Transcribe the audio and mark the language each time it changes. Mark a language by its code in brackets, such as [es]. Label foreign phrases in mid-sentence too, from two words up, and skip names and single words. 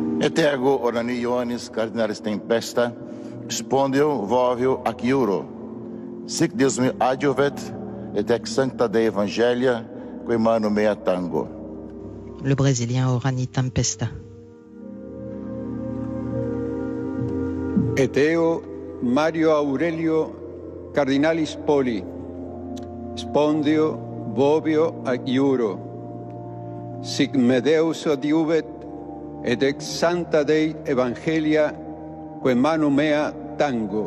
[la] Et ego orani Ioannis Cardinalis Tempesta, spondeo vovio ac iuro. Sic Deus me adjuvet, et ex sancta Dei Evangelia, que manu mea tango. [fr] Le Brésilien Orani Tempesta. [la] Et eo Mario Aurelio Cardinalis Poli, spondeo vovio ac iuro. Sic me Deus adiuvet, et ex sancta Dei Evangelia, que manu mea tango.